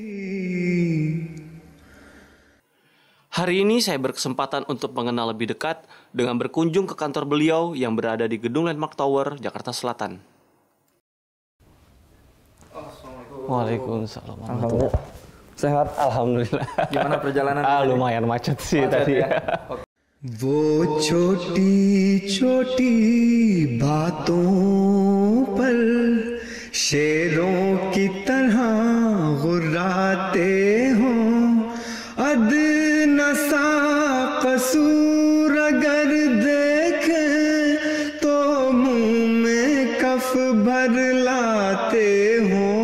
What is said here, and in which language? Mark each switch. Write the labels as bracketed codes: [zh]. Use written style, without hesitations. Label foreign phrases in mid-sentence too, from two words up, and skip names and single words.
[id] Hari ini saya berkesempatan untuk mengenal lebih dekat dengan berkunjung ke kantor beliau yang berada di Gedung Landmark Tower, Jakarta Selatan. Waalaikumsalam. Alhamdulillah. Sehat? Alhamdulillah. Gimana perjalanan? Lumayan macet sih tadi. Ya? [hi] वो छोटी छोटी बातों पर शेरों की तरह गुर्राते हो अदना सा कसूर अगर देखें तो मुंह में कफ भर लाते हो